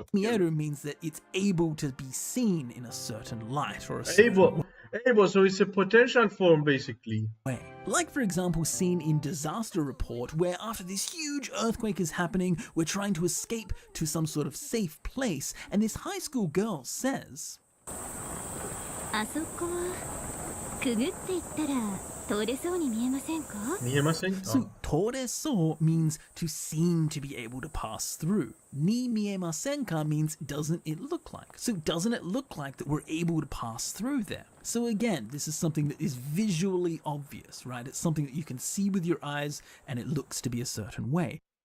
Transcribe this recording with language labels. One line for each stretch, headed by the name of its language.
English: Mieru means that it's able to be seen in a certain light or a certain way. Able, so it's a potential form basically. Like for example seen in Disaster Report, where after this huge earthquake is happening, we're trying to escape to some sort of safe place, and this high school girl says,
Japanese: あそこはくぐっていったら通れそうに見えませんか? 見えませんか?
English: So toreso means to seem to be able to pass through. Ni miemasen ka means doesn't it look like? So doesn't it look like that we're able to pass through there? So again, this is something that is visually obvious, right? It's something that you can see with your eyes and it looks to be a certain way.